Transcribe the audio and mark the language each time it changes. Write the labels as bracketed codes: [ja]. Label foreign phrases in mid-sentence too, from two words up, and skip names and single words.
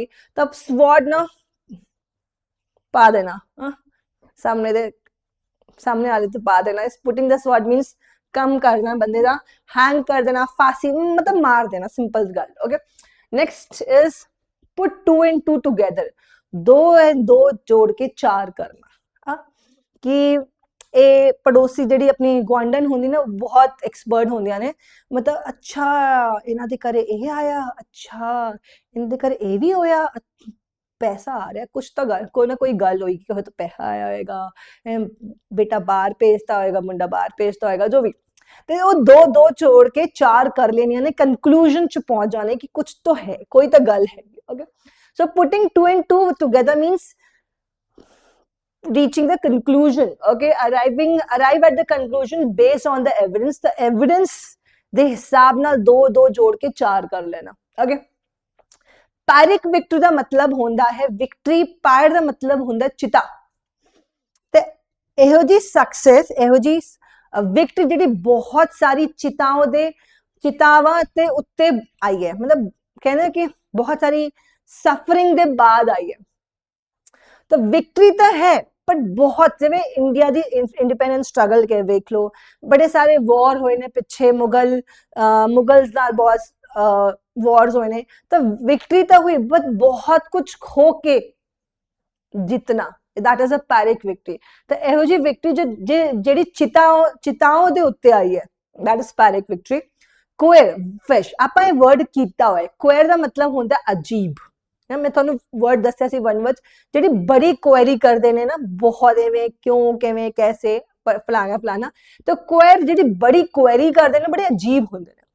[pa] ਤਬ ਸਵੌਰਡ ਨਾ ਪਾ ਦੇਣਾ, ਸਾਮਣੇ ਵਾਲੇ ਤੋ ਪਾ ਦੇਣਾ। [en] is putting the sword means [pa] ਕੰਮ ਕਰਨਾ ਬੰਦੇ ਦਾ, ਹੈਂਗ ਕਰ ਦੇਣਾ, ਫਾਂਸੀ ਮਤਲਬ ਮਾਰ ਦੇਣਾ, ਸਿੰਪਲ ਗੱਲ। [en] Okay, next is put two and two together. [hi] दो एंड दो जोड़ के चार करना। [pa] कि ਇਹ ਪੜੋਸੀ ਜਿਹੜੀ ਆਪਣੀ ਗੁਆਂਢਣ ਹੁੰਦੀ ਨਾ, ਬਹੁਤ ਐਕਸਪਰਟ ਹੁੰਦੀਆਂ ਨੇ, ਮਤਲਬ ਅੱਛਾ ਇਹਨਾਂ ਦੇ ਘਰੇ ਇਹ ਆਇਆ, ਅੱਛਾ ਇਹਨਾਂ ਦੇ ਘਰੇ ਇਹ ਵੀ ਹੋਇਆ, ਪੈਸਾ ਆ ਰਿਹਾ, ਕੁਛ ਤਾਂ ਗੱਲ, ਕੋਈ ਨਾ ਕੋਈ ਗੱਲ ਹੋਈ ਕਿ ਤਾਂ ਪੈਸਾ ਆਇਆ ਹੋਏਗਾ, ਬੇਟਾ ਬਾਹਰ ਭੇਜਤਾ ਹੋਏਗਾ, ਮੁੰਡਾ ਬਾਹਰ ਭੇਜਤਾ ਹੋਏਗਾ, ਜੋ ਵੀ। ਤੇ ਉਹ ਦੋ ਦੋ ਜੋੜ ਕੇ ਚਾਰ ਕਰ ਲੈਣੀਆਂ ਨੇ, ਕਨਕਲੂਜਨ ਚ ਪਹੁੰਚ ਜਾਣੇ ਕਿ ਕੁਛ ਤਾਂ ਹੈ, ਕੋਈ ਤਾਂ ਗੱਲ ਹੈ। [en] Okay, so putting two and two together means reaching the conclusion। Okay, arrive at the conclusion based on the evidence [pa] ਦੇ ਹਿਸਾਬ ਨਾਲ ਦੋ ਦੋ ਜੋੜ ਕੇ ਚਾਰ ਕਰ ਲੈਣਾ। Okay, [en] pyrrhic victory [pa] ਦਾ ਮਤਲਬ ਹੁੰਦਾ ਹੈ ਵਿਕਟਰੀ, ਪਾਇਰ ਦਾ ਮਤਲਬ ਹੁੰਦਾ ਚਿਤਾ। ਤੇ ਇਹੋ ਜੀ ਸਕਸੈਸ, ਇਹੋ ਜੀ ਵਿਕਟਰੀ ਜਿਹੜੀ ਬਹੁਤ ਸਾਰੀ ਚਿਤਾਵਾਂ ਤੇ ਉੱਤੇ ਆਈ ਹੈ, ਮਤਲਬ ਕਹਿੰਦੇ ਕਿ ਬਹੁਤ ਸਾਰੀ ਸਫਰਿੰਗ ਦੇ ਬਾਅਦ ਆਈ ਹੈ। ਤਾਂ ਵਿਕਟਰੀ ਤਾਂ ਹੈ, ਪਰ ਬਹੁਤ, ਜਿਵੇਂ ਇੰਡੀਆ ਦੀ [en] independence struggle [pa] ਕੇ ਵੇਖ ਲਓ, ਬੜੇ ਸਾਰੇ ਵਾਰ ਹੋਏ ਨੇ ਪਿੱਛੇ, ਮੁਗਲਸ ਨਾਲ ਬਹੁਤ ਵਾਰਸ ਹੋਏ ਨੇ, ਤਾਂ ਵਿਕਟਰੀ ਤਾਂ ਹੋਈ, ਬਟ ਬਹੁਤ ਕੁਝ ਖੋ ਕੇ ਜਿੱਤਣਾ, [en] that is a pyrrhic victory। [pa] ਤਾਂ ਇਹੋ ਜਿਹੀ ਵਿਕਟਰੀ ਜਿਹੜੀ ਚਿਤਾओं ਦੇ ਉੱਤੇ ਆਈ ਹੈ, [en] that is pyrrhic victory। queer fish, [pa] ਆਪਾਂ ਇਹ ਵਰਡ ਕੀਤਾ ਹੋਇਆ, ਕੁਏਰ ਦਾ ਮਤਲਬ ਹੁੰਦਾ ਅਜੀਬ। ਮੈਂ ਤੁਹਾਨੂੰ ਵਰਡ ਦੱਸਿਆ ਸੀ ਵਨ ਵਿੱਚ, ਜਿਹੜੀ ਬੜੀ ਕੁਐਰੀ ਕਰਦੇ ਨੇ ਨਾ, ਬਹੁਤ ਐਵੇਂ ਕਿਉਂ, ਕਿਵੇਂ, ਕੈਸੇ, ਫਲਾਣਾ, ਤਾਂ ਕੁਏਰ ਜਿਹੜੀ ਬੜੀ ਕੁਐਰੀ ਕਰਦੇ ਨੇ, ਬੜੇ ਅਜੀਬ ਹੁੰਦੇ ਨੇ।